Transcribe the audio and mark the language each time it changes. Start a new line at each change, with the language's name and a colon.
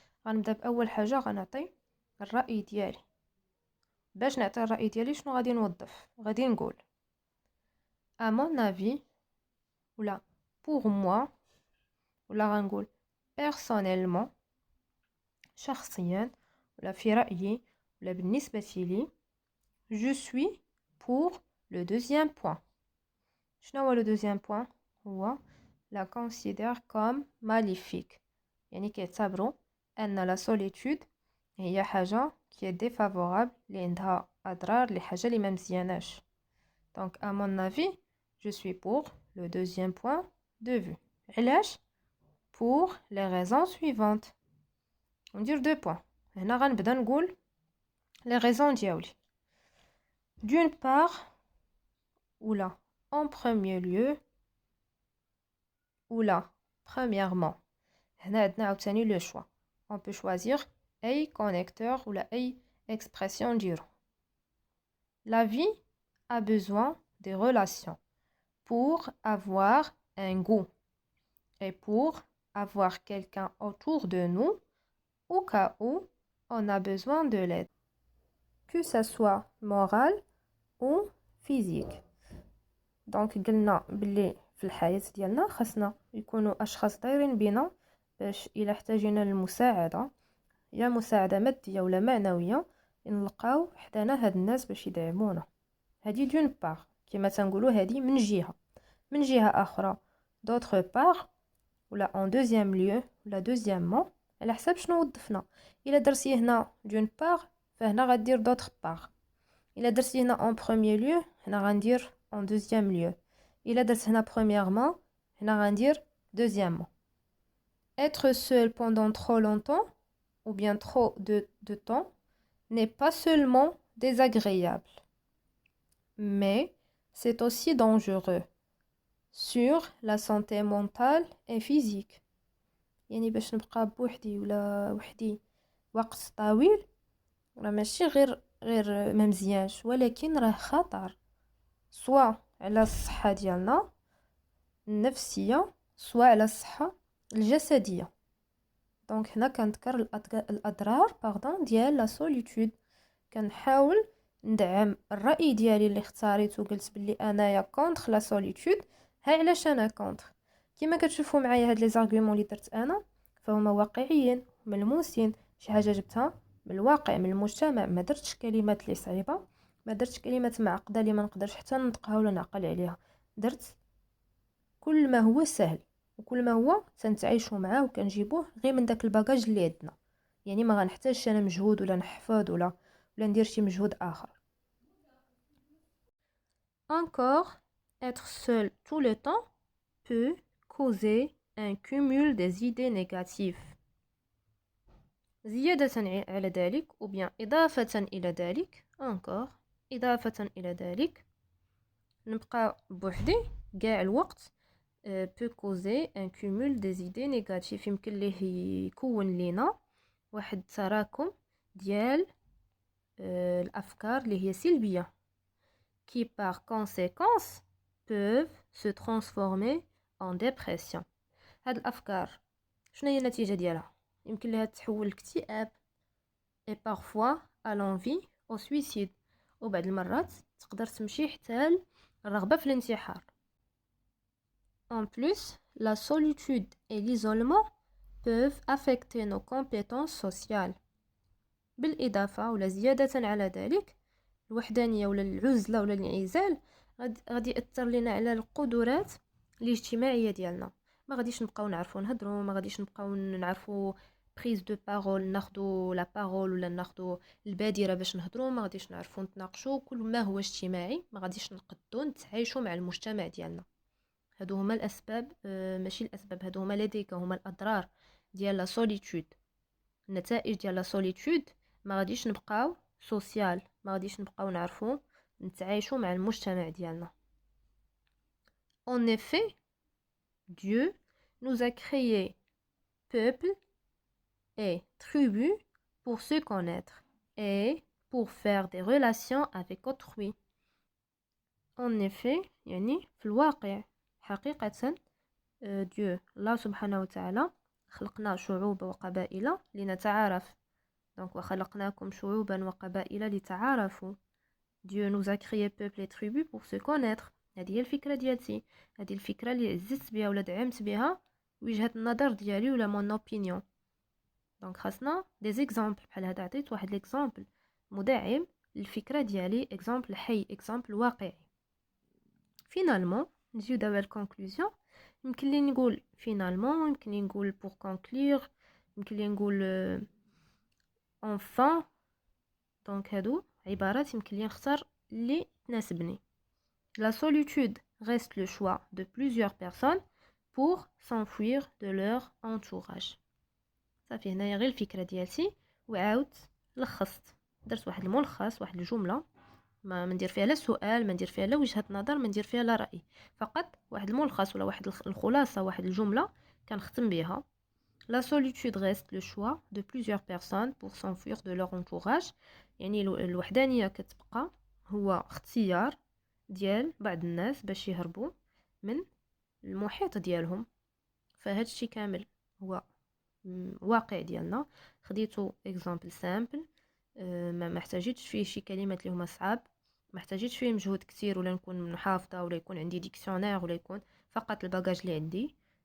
Arabic: غنبدا باول حاجه، غنعطي الراي ديالي. باش نعطي الراي ديالي شنو غادي نوظف؟ غادي نقول
French: à mon avis
Arabic: ولا
French: pour moi
Arabic: ولا غنقول
French: personnellement
Arabic: شخصيا ولا في رأيي ولا بالنسبة لي.
French: je suis pour le deuxième point.
Arabic: شنو هو
French: le deuxième point؟
Arabic: هو
French: la considère comme maléfique،
Arabic: يعني كيعتبروا أن
French: la solitude
Arabic: هي حاجة
French: qui est défavorable،
Arabic: اللي عندها أضرار، لحاجة اللي ما مزياناش.
French: donc à mon avis je suis pour le deuxième point de vue.
Arabic: علاش؟
French: pour les raisons suivantes.
Arabic: وندير دو بوين. هنا غنبدا نقول
French: les raisons
Arabic: ديالي.
French: d'une part ولا en premier lieu ولا premièrement.
Arabic: هنا عندنا عاوتاني لو شوا.
French: on peut choisir اي connecteur ولا اي expression
Arabic: نديرو.
French: la vie a besoin des relations pour avoir un goût et pour avoir quelqu'un autour de nous au cas où on a besoin de l'aide, que ça soit moral ou physique.
Arabic: دونك قلنا بلي في الحياة ديالنا خاصنا يكونوا اشخاص دايرين بينا، باش الا احتاجنا للمساعده، يا مساعده ماديه ولا معنويه، نلقاو حدانا هاد الناس باش يدعمونا. هادي دون بار كما تنقولوا، هادي من جهه. من جهه اخرى
French: d'autre part
Arabic: ولا
French: en deuxième lieu
Arabic: ولا
French: deuxièmement،
Arabic: على حساب شنو وظفنا. الا درتي هنا
French: d'une part
Arabic: فهنا غدير
French: d'autre part.
Arabic: الا درتي هنا
French: en premier lieu
Arabic: هنا غندير
French: en deuxième lieu.
Arabic: الا درت هنا
French: premièrement
Arabic: هنا غندير
French: deuxièmement. être seul pendant trop longtemps ou bien trop de temps n'est pas seulement désagréable, mais c'est aussi dangereux sur la santé mentale et physique.
Arabic: يعني باش نبقى بوحدي ولا وحدي وقت طويل راه ماشي غير ما مزيانش، ولكن راه خطر، سواء على الصحة ديالنا النفسية سواء على الصحة الجسدية. دونك هنا كنذكر الأضرار ديال لا سوليتود. كنحاول ندعم الرأي ديالي اللي اختاريت وقلت بلي انايا كونتر لا سوليتود. ها علاش انا كونتر؟ كما كتشوفوا معايا هاد لي زارغومون اللي درت انا فهما واقعيين ملموسين، شي حاجه جبتها من الواقع من المجتمع. ما درتش كلمات اللي صعيبه، ما درتش كلمات معقده اللي ما نقدرش حتى نطقها ولا نعقل عليها. درت كل ما هو سهل وكل ما هو تنتعايشوا معاه وكنجيبوه غير من داك الباجاج اللي عندنا. يعني ما غنحتاجش انا مجهود ولا نحفظ ولا ندير شي مجهود اخر.
French: encore être seul tout le temps peut causer un cumul des idées négatives.
Arabic: زيادة على ذلك
French: ou bien
Arabic: إضافة إلى ذلك encore إضافة إلى ذلك نبقى بوحدي كاع الوقت
French: peut causer un cumul des idées négatives.
Arabic: يمكن ليه يكون لينا واحد تراكم ديال الأفكار اللي هي سلبية
French: qui par conséquence peuvent se transformer en dépression.
Arabic: هاد الأفكار شنو هي النتيجة ديالها؟ يمكن لها تحول لاكتئاب
French: et parfois à l'envie au suicide،
Arabic: وبعض المرات تقدر تمشي حتى الرغبة في الانتحار.
French: En plus, la solitude et l'isolement peuvent affecter nos compétences sociales.
Arabic: بالإضافة ولا زيادة على ذلك الوحدانية ولا العزلة ولا الانعزال غادي يأثر لنا على القدرات الاجتماعية ديالنا. ما غاديش نبقاو نعرفوا نهضروا، ما غاديش نبقاو نعرفوا بريز دو بارول، ناخذوا لا بارول ولا ناخذوا البادره باش نهضروا، ما غاديش نعرفوا نتناقشوا. كل ما هو اجتماعي ما غاديش نقدروا نتعايشوا مع المجتمع ديالنا. هادو هما الاسباب، ماشي الاسباب، هادو هما لديك هما الاضرار ديال لا سوليتود. النتائج ديال لا سوليتود ما غاديش نبقاو سوسيال، ما غاديش نبقاو نعرفوا نتعايشوا مع المجتمع ديالنا.
French: En effet, Dieu nous a créé peuple et tribu pour se connaître et pour faire des relations avec autrui. en effet
Arabic: يعني في الواقع حقيقة Dieu الله سبحانه وتعالى خلقنا شعوب وقبائل لنتعارف. Donc وخلقناكم شعوبا وقبائل لتعارفوا.
French: Dieu nous a créé peuple et tribus pour se connaître.
Arabic: هذه هي الفكرة ديالتي، هذه الفكرة اللي عززت بها ولا دعمت بها وجهة النظر ديالي ولا مون اوبينيون. دونك خاصنا دي زيكزامبل بحال هذا. عطيت واحد ليكزامبل مدعم للفكرة ديالي، اكزامبل حي، اكزامبل واقعي. فينالمون نجيو دابا الكونكلوزيون. يمكن لي نقول فينالمون، يمكن لي نقول بور كونكلور، يمكن لي نقول enfin. دونك هادو عبارات يمكن لي نختار اللي تناسبني.
French: La solitude reste le choix de plusieurs personnes pour s'enfuir de leur entourage.
Arabic: صافي هنايا غير الفكرة ديالتي وعاودت لخصت، درت واحد الملخص، واحد الجملة ما ندير فيها لا سؤال، ما ندير فيها لا وجهة نظر، ما ندير فيها لا رأي، فقط واحد الملخص ولا واحد الخلاصة، واحد الجملة كنختم بها.
French: La solitude reste le choix de plusieurs personnes pour s'enfuir de leur entourage.
Arabic: يعني الوحدانية كتبقى هو اختيار ديال بعض الناس باش يهربوا من المحيط ديالهم. فهاد الشيء كامل هو واقع ديالنا. خديتو اكزامبل سامبل، ما احتاجيتش فيه شي كلمات اللي هما صعاب، ما احتاجيتش فيه مجهود كتير ولا نكون حافظه ولا يكون عندي ديكسيونير ولا يكون فقط الباجاج اللي عندي.